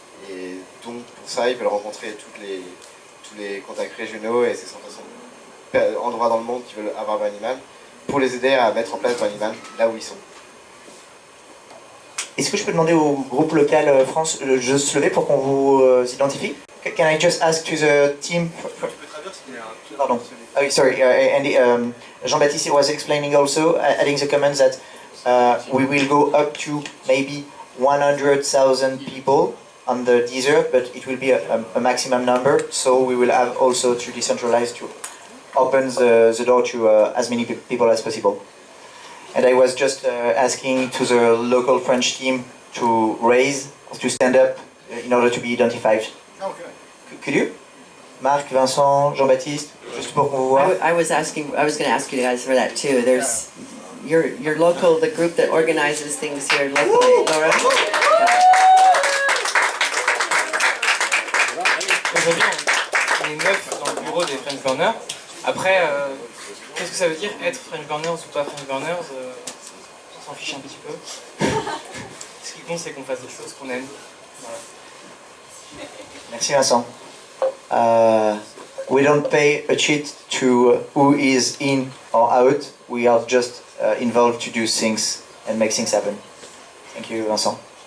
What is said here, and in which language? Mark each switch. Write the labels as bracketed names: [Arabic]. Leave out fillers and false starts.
[French] Et donc pour ça, ils veulent rencontrer tous les contacts régionaux et ces 160 endroits dans le monde qui veulent avoir Burning Man pour les aider à mettre en place Burning Man là où ils sont. Est-ce que je peux demander au groupe local France de se lever pour qu'on vous identifie? [English] Can I just ask to the team? Pardon. Oh, sorry, Andy. Jean-Baptiste was explaining also, adding the comments that we will go up to maybe 100,000 people on the desert, but it will be a maximum number. So we will have also to decentralize to open the door to as many people as possible. And I was just asking to the local French team to stand up in order to be identified. Okay. Could you? [French] Marc, Vincent, Jean-Baptiste, juste pour qu'on vous voit. [English] I was going to ask you guys for that too. There's your local, the group that organizes things here locally, Laura. [French] Aujourd'hui, on est 9 dans le bureau des French Burners. Après, qu'est-ce que ça veut dire être French Burners ou pas French Burners on s'en fiche un petit peu. Ce qui compte, c'est qu'on fasse des choses qu'on aime. Voilà. Merci Vincent. [English] We don't pay a cheat to who is in or out. We are just involved to do things and make things happen. Thank you, Vincent.